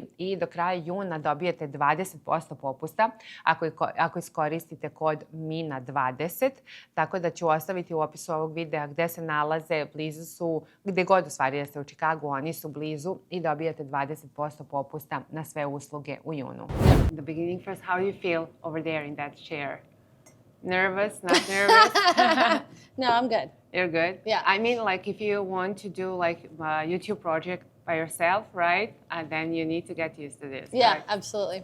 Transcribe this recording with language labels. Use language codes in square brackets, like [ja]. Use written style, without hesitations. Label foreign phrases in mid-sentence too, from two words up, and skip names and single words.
[sr] I do kraja juna dobijete 20% popusta ako iskoristite kod MINA20, tako da ću ostaviti u opisu ovog videa gde se nalaze, blizu su, gde god u stvari da ste u Čikagu, oni su blizu i dobijate 20% popusta na sve usluge u junu. [en] The beginning first, how do you feel over there in that chair? Nervous, not nervous? No, I'm good. You're good? Yeah. I mean, like if you want to do like a YouTube project by yourself, right? Then you need to get used to this. Yeah, right? absolutely.